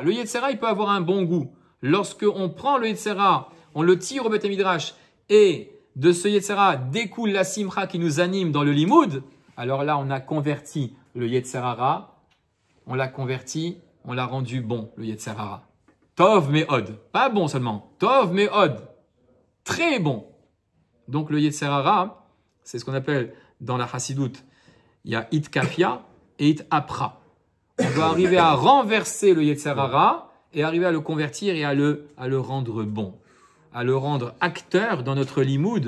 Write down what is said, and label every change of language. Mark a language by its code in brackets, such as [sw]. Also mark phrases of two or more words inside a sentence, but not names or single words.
[fr] Le [he] יצר הרע, [fr] il peut avoir un bon goût. Lorsqu'on prend le [he] יצר הרע, [fr] on le tire au [he] בית מדרש, [fr] et de ce [he] יצר הרע [fr] découle la simcha qui nous anime dans le limoud, alors là, on a converti le [he] יצר הרע, [fr] on l'a converti, on l'a rendu bon, le [he] יצר הרע. טוב מאוד. [fr] Pas bon seulement. [he] טוב מאוד. [fr] Très bon. Donc le [he] יצר הרע, [fr] c'est ce qu'on appelle dans la Chassidoute, il y a [arc] אתכפיא [fr] et [arc] אתהפכא. [fr] On doit arriver à renverser le [he] יצר הרע [fr] et arriver à le convertir et à le rendre bon, à le rendre acteur dans notre limoud.